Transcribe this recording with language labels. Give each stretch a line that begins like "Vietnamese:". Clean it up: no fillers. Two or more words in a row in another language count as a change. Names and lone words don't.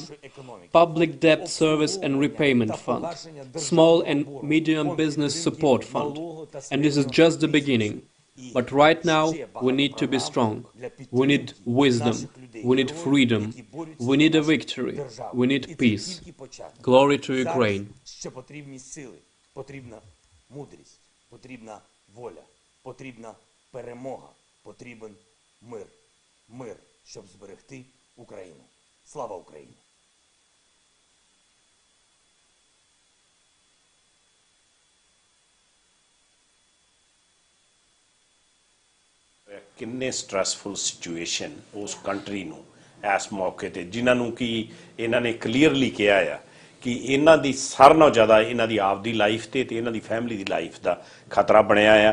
English: Public debt service and repayment fund. Small and medium business support fund. And this is just the beginning. But right now, we need to be strong. We need wisdom. We need freedom. We need a victory. We need peace. Glory to Ukraine.
Ukrainian: Ще потрібні сили, потрібна мудрість, потрібна воля, потрібна перемога, потрібен мир. Мир, щоб зберегти Україну. Слава Україні!
Punjabi: ਕਿੰਨੇ
English: stressful situation
Punjabi: ਉਸ ਕੰਟਰੀ ਨੂੰ ਇਸ ਮੌਕੇ ਤੇ ਜਿਨ੍ਹਾਂ ਨੂੰ ਕਿ ਇਹਨਾਂ ਨੇ ਕਲੀਅਰਲੀ ਕਿਹਾ ਆ ਕਿ ਇਹਨਾਂ ਦੀ ਸਾਰਿਆਂ ਨਾਲੋਂ ਜ਼ਿਆਦਾ ਇਹਨਾਂ ਦੀ ਆਪਦੀ ਲਾਈਫ ਤੇ ਇਹਨਾਂ ਦੀ ਫੈਮਿਲੀ ਦੀ ਲਾਈਫ ਦਾ ਖਤਰਾ ਬਣਿਆ ਆ।